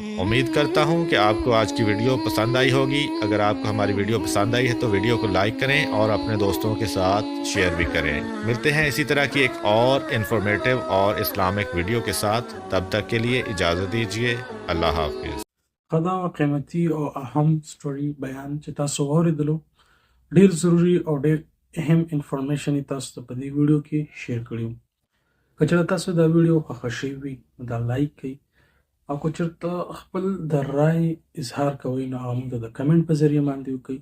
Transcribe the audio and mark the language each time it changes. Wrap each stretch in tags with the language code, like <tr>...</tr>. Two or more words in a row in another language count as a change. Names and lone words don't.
<ur>امید کرتا ہوں کہ آپ کو آج کی ویڈیو پسند آئی ہوگی۔ اگر آپ کو ہماری ویڈیو پسند آئی ہے تو ویڈیو کو لائک کریں اور اپنے دوستوں کے ساتھ شیئر بھی کریں۔ ملتے ہیں اسی طرح کی ایک اور انفارمیٹیو اور اسلامک ویڈیو کے ساتھ، تب تک کے لیے اجازت دیجیے۔ اللہ حافظ۔</ur> <ps>خدا او قیمتي او اهم سټوري بیان چې تاسو واورېدلو، ډیر ضروری او ډیر اهم انفارمیشن یې تاسو ته په دې ویډیو کې شیر کړی. که چېرته تاسو دا ویډیو خوښه شوې وي نو دا لایک کړئ، او که چېرته خپل د رای اظهار کوئ نو هغه موږ ته د کمنټ په ذریعه باندې وکړئ.</ps>